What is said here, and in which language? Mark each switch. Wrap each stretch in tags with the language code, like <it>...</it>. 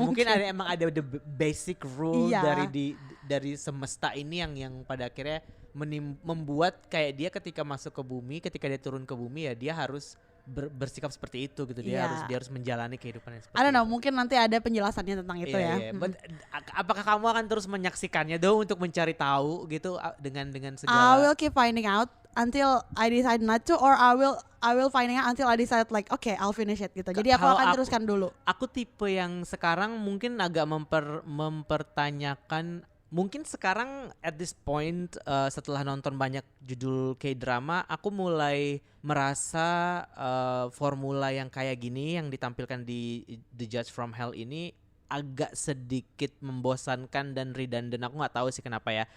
<id>Mungkin ada</id> <en>the basic rule</en> <id>dari semesta ini yang pada akhirnya membuat kayak dia ketika masuk ke bumi, ketika dia turun ke bumi ya dia harus bersikap seperti itu gitu. Iya. Dia harus menjalani kehidupan yang seperti</id> <en>I don't know,</en> <id>itu. mungkin nanti ada penjelasannya tentang itu ya. Iya. But, apakah kamu akan terus menyaksikannya dong untuk mencari tahu gitu dengan segala</id> <en>I will keep finding out until I decide not to, or I will finding out until I decide like okay I'll finish it</en> <id>gitu. Jadi aku Kalau akan aku- teruskan dulu. Aku tipe yang sekarang mungkin agak mempertanyakan. Mungkin sekarang</id> <en>at this point</en> <id>setelah nonton banyak judul K-drama, aku mulai merasa formula yang kayak gini yang ditampilkan di The Judge from Hell ini agak sedikit membosankan dan redundant. Aku nggak tahu sih kenapa ya.</id>